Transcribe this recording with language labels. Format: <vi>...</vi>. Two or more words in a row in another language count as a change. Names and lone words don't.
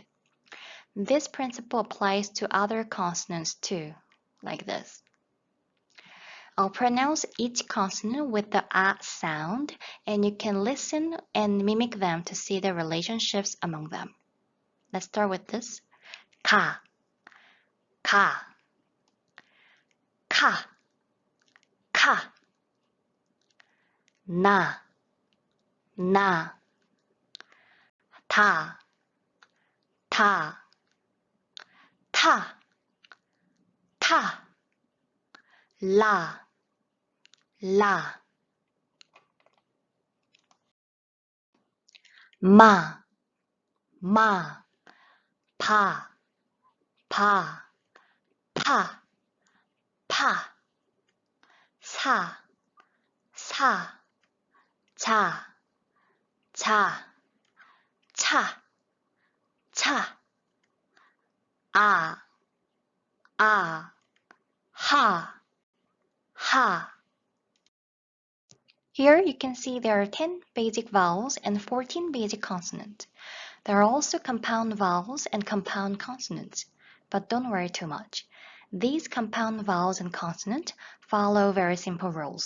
<en>This principle applies to other consonants too, like this. I'll pronounce each consonant with the a sound, and you can listen and mimic them to see the relationships among them. Let's start with this. Ka, ka, ka, ka. Na, na. Ta, ta, ta, ta. La, la. Ma, ma. Pa, pa, pa, pa, sa, sa, cha, cha, cha, cha, ah, ah, ha, ha. Here you can see there are 10 basic vowels and 14 basic consonants. There are also compound vowels and compound consonants, but don't worry too much. These compound vowels and consonants follow very simple rules.</en>